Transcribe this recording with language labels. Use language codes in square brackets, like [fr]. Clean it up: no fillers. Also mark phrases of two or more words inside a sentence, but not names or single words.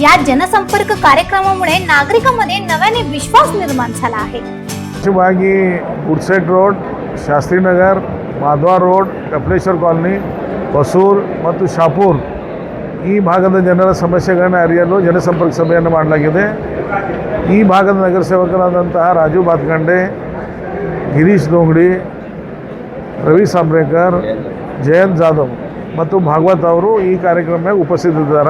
[mr] या जनसंपर्क कार्यक्रमामुळे नागरिकांमध्ये नव्याने विश्वास निर्माण झाला आहे। शिवाजी गुडसेट रोड, शास्त्रीनगर, [kn] ಮಾಧವ ರೋಡ್, ಕಪಿಲೇಶ್ವರ ಕಾಲನಿ, ಹೊಸೂರು ಮತ್ತು ಶಾಪೂರ್ ಈ ಭಾಗದ ಜನರ ಸಮಸ್ಯೆಗಳನ್ನು ಅರಿಯಲು ಜನಸಂಪರ್ಕ ಸಭೆಯನ್ನು ಮಾಡಲಾಗಿದೆ। ಈ ಭಾಗದ ನಗರಸೇವಕರಾದಂತಹ ರಾಜು ಬಾತ್ಕಂಡೆ, ಗಿರೀಶ್ ದೋಂಗಡಿ, ರವಿ ಸಾಂಬ್ರೇಕರ್, ಜಯಂತ್ ಜಾಧವ್ ಮತ್ತು ಭಾಗವತ್ ಅವರು ಈ ಕಾರ್ಯಕ್ರಮಕ್ಕೆ ಉಪಸ್ಥಿತರಿದ್ದಾರೆ।